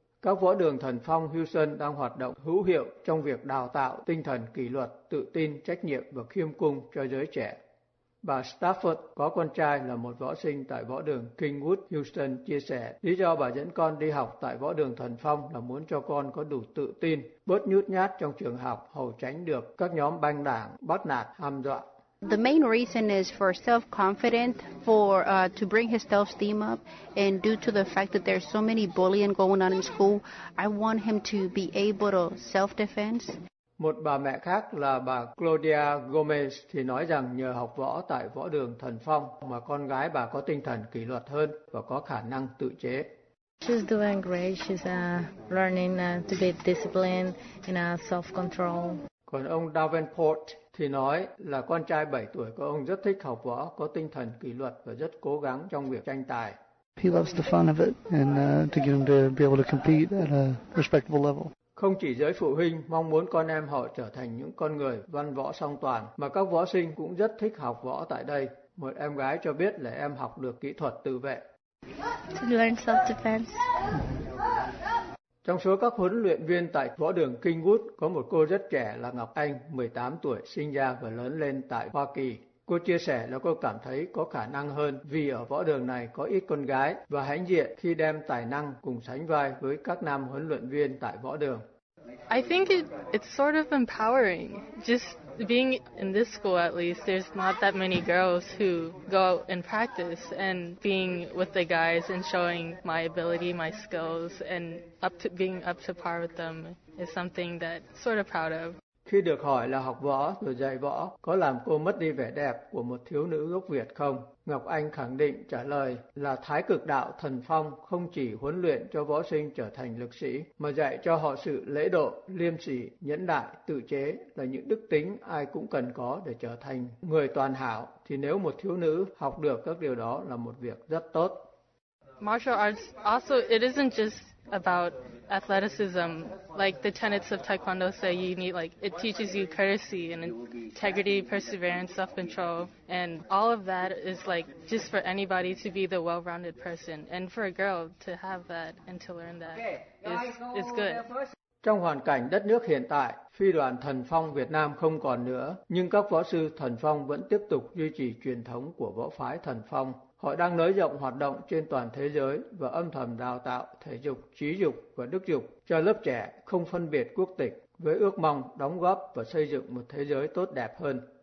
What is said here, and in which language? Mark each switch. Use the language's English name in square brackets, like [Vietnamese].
[Vietnamese] Các võ đường thần phong Houston đang hoạt động hữu hiệu trong việc đào tạo tinh thần kỷ luật, tự tin, trách nhiệm và khiêm cung cho giới trẻ. Bà Stafford có con trai là một võ sinh tại võ đường Kingwood, Houston, chia sẻ lý do bà dẫn con đi học tại võ đường thần phong là muốn cho con có đủ tự tin, bớt nhút nhát trong trường học, hầu tránh được các nhóm băng đảng bắt nạt, hăm dọa. [English] The main reason is for self-confidence, for to bring his self-esteem up, and due to the fact that there's so many bullying going on in school, I want him to be able to self-defense. [Vietnamese] Một bà mẹ khác là bà Claudia Gomez thì nói rằng nhờ học võ tại võ đường thần phong mà con gái bà có tinh thần kỷ luật hơn và có khả năng tự chế. [English] She's doing great. She's learning to be disciplined and self-control. [Vietnamese] Còn ông Davenport thì nói là con trai 7 tuổi của ông rất thích học võ, có tinh thần kỷ luật và rất cố gắng trong việc tranh tài. [English] He loves the fun of it and to get him to be able to compete at a respectable level. [Vietnamese] Không chỉ giới phụ huynh mong muốn con em họ trở thành những con người văn võ song toàn, mà các võ sinh cũng rất thích học võ tại đây. Một em gái cho biết là em học được kỹ thuật tự vệ. [English] Learn self-defense. [Vietnamese] Trong số các huấn luyện viên tại võ đường Kingwood, có một cô rất trẻ là Ngọc Anh, 18 tuổi, sinh ra và lớn lên tại Hoa Kỳ. Cô chia sẻ là cô cảm thấy có khả năng hơn vì ở võ đường này có ít con gái và hãnh diện khi đem tài năng cùng sánh vai với các nam huấn luyện viên tại võ đường. [English] I think it's sort of empowering. Just being in this school at least, there's not that many girls who go out and practice, and being with the guys and showing my ability, my skills, and being up to par with them is something that I'm sort of proud of. [Vietnamese] Khi được hỏi là học võ rồi dạy võ có làm cô mất đi vẻ đẹp của một thiếu nữ gốc Việt không? Ngọc Anh khẳng định trả lời là Thái Cực Đạo Thần Phong không chỉ huấn luyện cho võ sinh trở thành lực sĩ, mà dạy cho họ sự lễ độ, liêm sĩ, nhẫn đại, tự chế là những đức tính ai cũng cần có để trở thành người toàn hảo. Thì nếu một thiếu nữ học được các điều đó là một việc rất tốt. [English] Martial arts also, it isn't just about athleticism, like the tenets of Taekwondo say you need, like, it teaches you courtesy and integrity, perseverance, self-control, and all of that is like just for anybody to be the well-rounded person, and for a girl to have that and to learn that is good. [Vietnamese] Trong hoàn cảnh đất nước hiện tại, phi đoàn Thần Phong Việt Nam không còn nữa, nhưng các võ sư Thần Phong vẫn tiếp tục duy trì truyền thống của võ phái Thần Phong. Họ đang nới rộng hoạt động trên toàn thế giới và âm thầm đào tạo thể dục, trí dục và đức dục cho lớp trẻ không phân biệt quốc tịch, với ước mong đóng góp và xây dựng một thế giới tốt đẹp hơn.